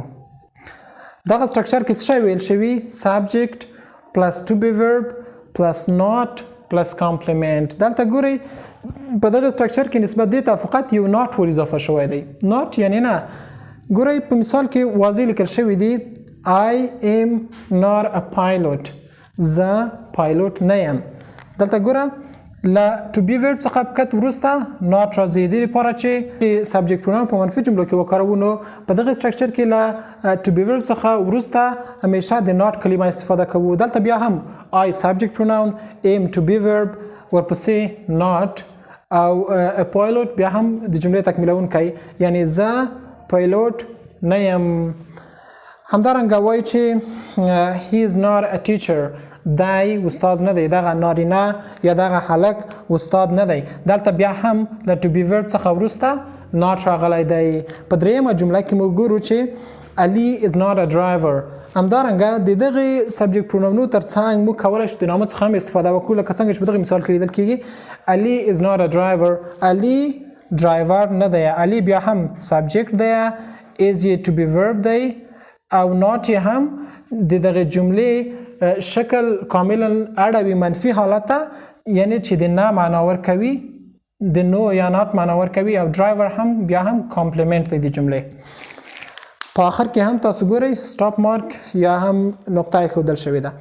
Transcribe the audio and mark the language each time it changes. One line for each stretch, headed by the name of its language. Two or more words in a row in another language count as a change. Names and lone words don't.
Pashto: دغه سټرکچر کې څه شی ویل شوي؟
English: subject plus to be verb plus not plus complement.
Pashto: دلته ګورئ په دغه سټرکچر کې نسبت دې ته فقط یو ناٹ ور اضافه شوی دی. ناٹ یعنی نه. ګورئ په مثال کې واضح لیکل شوی دی
English: I am not a pilot.
Pashto: زه پایلوټ نه یم. دلته ګوره له
English: to be verb
Pashto: څخه فقط وروسته not راځي. د دې لپاره چې
English: subject pronoun
Pashto: په منفي جملو کې وکاروو نو په دغه سټرکچر کې له
English: to be verb
Pashto: څخه وروسته همیشه د not کلمه استفاده کوو. دلته بیا هم
English: I subject pronoun, am to be verb
Pashto: ورپسې not او
English: a pilot
Pashto: بیا هم د جملې تکمیلونکی یعنی زه پایلوټ نه یم. همدارنګه وایي چې
English: he is not a teacher.
Pashto: دی استاد نه دی. دغه نارینه یا دغه هلک استاد نه دی. دلته بیا هم له
English: to be verb
Pashto: څخه وروسته not راغلی دی. په دریمه جمله کې موږ ګورو چې
English: Ali is not a driver.
Pashto: همدارنګه د دغه
English: subject pronouns
Pashto: ترڅنګ موږ کولی شو د نامه څخه هم استفاده وکړو لکه څنګه چې په دغه مثال کې لیدل کېږي
English: Ali is not a driver.
Pashto: Ali ډرایور نه دی. Ali بیا هم سبجیکټ دی. is یې
English: to be verb
Pashto: دی او not یې هم د دغه جملې شکل کاملا اړوي منفي حالت ته یعنی چې د نه معنا ورکوي د نو یا not معنا ورکوي او ډرایور هم بیا هم کامپلیمنت دی د جملې. په آخر کې هم تاسو ګورئ
English: stop mark
Pashto: یا هم نقطه ښودل شوې ده.